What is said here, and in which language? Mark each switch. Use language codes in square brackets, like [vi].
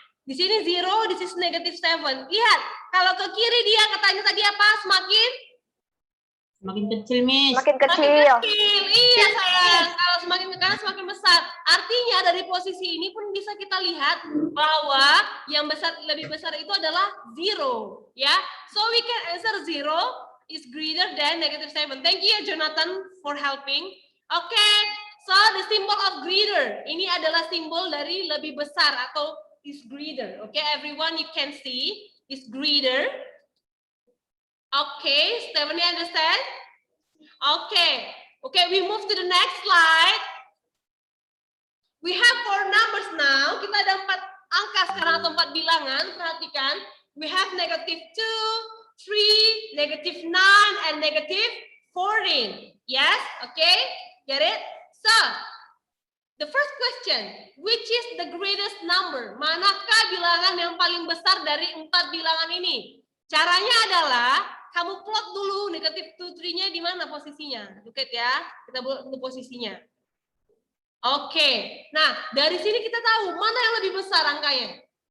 [id] Di sini 0, di sini negative 7. Lihat, kalau ke kiri dia katanya tadi apa? Semakin kecil, Miss. Makin Semakin kecil. kecil. Iya sayang, kalau semakin ke kanan semakin besar. Artinya dari posisi ini pun bisa kita lihat bahwa yang besar lebih besar itu adalah 0, ya. [en] So we can answer 0 is greater than negative 7. Thank you Jonathan for helping. Okay, so the symbol of greater [id] ini adalah simbol dari lebih besar atau [en] is greater. Okay, everyone you can see is greater. Okay, Stephanie understand? Okay. Okay, we move to the next slide. We have 4 numbers now. [id] Kita ada 4 angka sekarang atau 4 bilangan. Perhatikan. [en] We have negative 2, 3, negative 9, and negative 14. Yes? Okay? Get it? So, the first question, which is the greatest number? [id] Manakah bilangan yang paling besar dari 4 bilangan ini? Caranya adalah kamu plot dulu negatif 2, 3-nya di mana posisinya. [en] Look at ya. [id] Kita buat dulu posisinya. Oke. Nah, dari sini kita tahu mana yang lebih besar angkanya.